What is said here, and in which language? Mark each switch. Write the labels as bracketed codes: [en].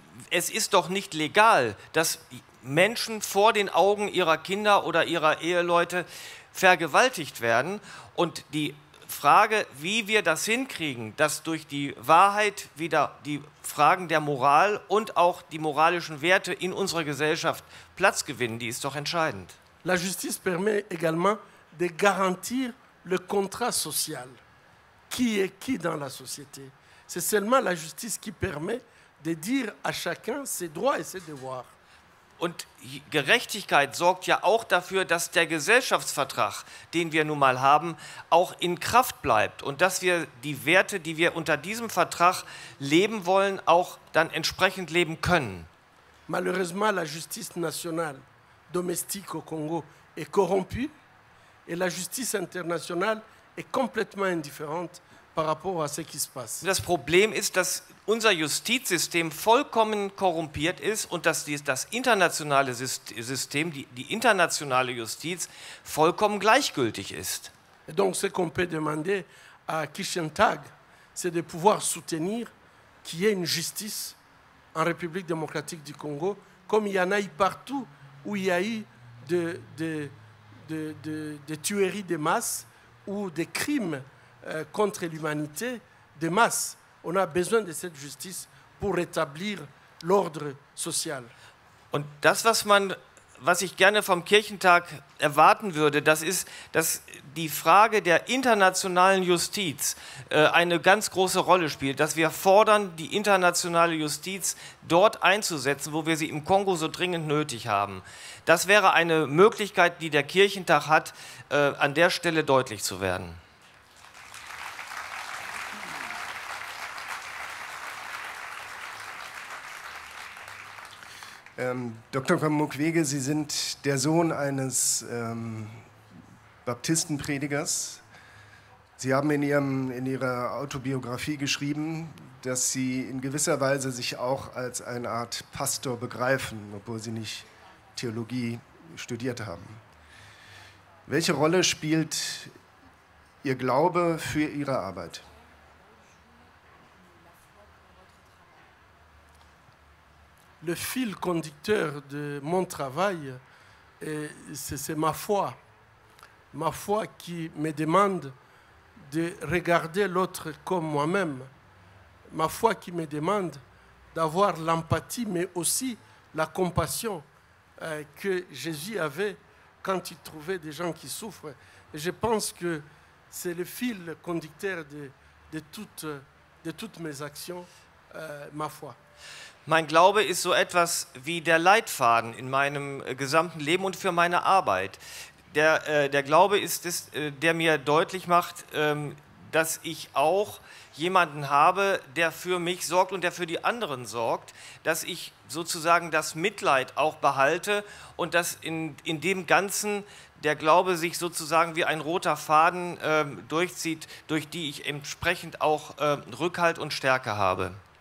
[de] Es ist doch nicht legal, dass Menschen vor den Augen ihrer Kinder oder ihrer Eheleute vergewaltigt werden und die Frage, wie wir das hinkriegen, dass durch die Wahrheit wieder die Fragen der Moral und auch die moralischen Werte in unserer Gesellschaft Platz gewinnen, die ist doch entscheidend. [fr] La justice permet également de garantir le contrat social. Qui est qui dans la société? C'est seulement la justice qui permet de dire à chacun ses droits et ses devoirs. [de] Und Gerechtigkeit sorgt ja auch dafür, dass der Gesellschaftsvertrag, den wir nun mal haben, auch in Kraft bleibt und dass wir die Werte, die wir unter diesem Vertrag leben wollen, auch dann entsprechend leben können. [fr] Malheureusement, la justice nationale domestique au Congo est corrompue et la justice internationale est complètement indifférente par rapport à ce qui se passe. [de] Das Problem ist, dass unser Justizsystem vollkommen korrumpiert ist und dass das internationale System, die internationale Justiz, vollkommen gleichgültig ist. [fr] Et donc, ce qu'on peut demander à Kishenthag, c'est de pouvoir soutenir qu'il y ait une justice en République démocratique du Congo, comme il y en a eu partout où il y a eu des tueries de masse ou des crimes contre l'humanité de masse. On a besoin de cette justice pour rétablir l'ordre social. [de] Und das, was ich gerne vom Kirchentag erwarten würde, das ist, dass die Frage der internationalen Justiz eine ganz große Rolle spielt, dass wir fordern, die internationale Justiz dort einzusetzen, wo wir sie im Kongo so dringend nötig haben. Das wäre eine Möglichkeit, die der Kirchentag hat, an der Stelle deutlich zu werden. Dr. Mukwege, Sie sind der Sohn eines Baptistenpredigers. Sie haben in Ihrer Autobiografie geschrieben, dass Sie in gewisser Weise sich auch als eine Art Pastor begreifen, obwohl Sie nicht Theologie studiert haben. Welche Rolle spielt Ihr Glaube für Ihre Arbeit? [fr] Le fil conducteur de mon travail, c'est ma foi. Ma foi qui me demande de regarder l'autre comme moi-même. Ma foi qui me demande d'avoir l'empathie, mais aussi la compassion que Jésus avait quand il trouvait des gens qui souffrent. Et je pense que c'est le fil conducteur de toutes mes actions, ma foi. [de] Mein Glaube ist so etwas wie der Leitfaden in meinem gesamten Leben und für meine Arbeit. Der Glaube ist es, der mir deutlich macht, dass ich auch jemanden habe, der für mich sorgt und der für die anderen sorgt, dass ich sozusagen das Mitleid auch behalte und dass in dem Ganzen der Glaube sich sozusagen wie ein roter Faden durchzieht, durch die ich entsprechend auch Rückhalt und Stärke habe.